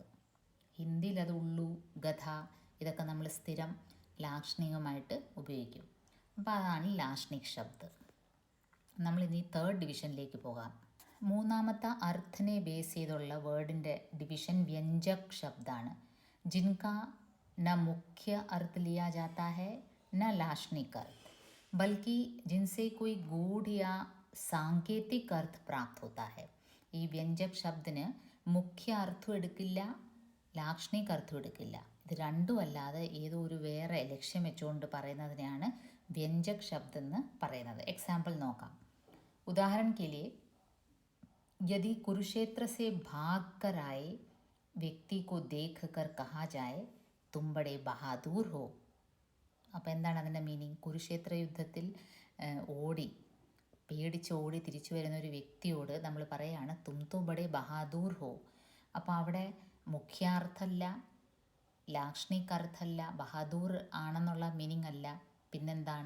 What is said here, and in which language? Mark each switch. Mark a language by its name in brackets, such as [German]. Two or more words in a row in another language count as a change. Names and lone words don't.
[Malayalam] ഹിന്ദിയിൽ അത് ഉള്ളു, ഗധ ഇതൊക്കെ നമ്മൾ സ്ഥിരം ലാക്ഷണികമായിട്ട് ഉപയോഗിക്കും. അപ്പോൾ അതാണ് [Hindi] लाक्षणिक शब्द. [Malayalam] നമ്മളിനി [English] third division [Malayalam] പോകാം. മൂന്നാമത്തെ അർത്ഥനെ ബേസ് ചെയ്തുള്ള വേർഡിൻ്റെ ഡിവിഷൻ [Hindi] व्यंजक शब्द. ജിൻകാ न मुख्य अर्थ लिया जाता है न लाक्षणिक अर्थ, बल्कि जिनसे कोई गूढ़ या सांकेतिक अर्थ प्राप्त होता है. [Malayalam] ഈ [Hindi] व्यंजक शब्द [Malayalam] മുഖ്യ അർത്ഥം എടുക്കില്ല, ലാക്ഷണിക് അർത്ഥം എടുക്കില്ല. ഇത് രണ്ടും അല്ലാതെ ഏതോ ഒരു വേറെ ലക്ഷ്യം വെച്ചുകൊണ്ട് പറയുന്നതിനെയാണ് വ്യഞ്ജക് ശബ്ദം എന്ന് പറയുന്നത്. എക്സാമ്പിൾ നോക്കാം. [Hindi] ഉദാഹरण के लिए यदि कुरुक्षेत्र से भाग कर आए व्यक्ति को देख कर कहा जाए तुम बड़े बहादुर हो. [Malayalam] അപ്പോൾ എന്താണ് അതിൻ്റെ മീനിങ്? കുരുക്ഷേത്ര യുദ്ധത്തിൽ പേടിച്ചോടി തിരിച്ചു വരുന്ന ഒരു വ്യക്തിയോട് നമ്മൾ പറയുകയാണ് [Hindi] तुम तो बड़े बहादुर हो. [Malayalam] അപ്പോൾ അവിടെ മുഖ്യാർത്ഥമല്ല, ലാക്ഷണിക് അർത്ഥമല്ല, ബഹാദൂർ ആണെന്നുള്ള മീനിങ് അല്ല, പിന്നെന്താണ്?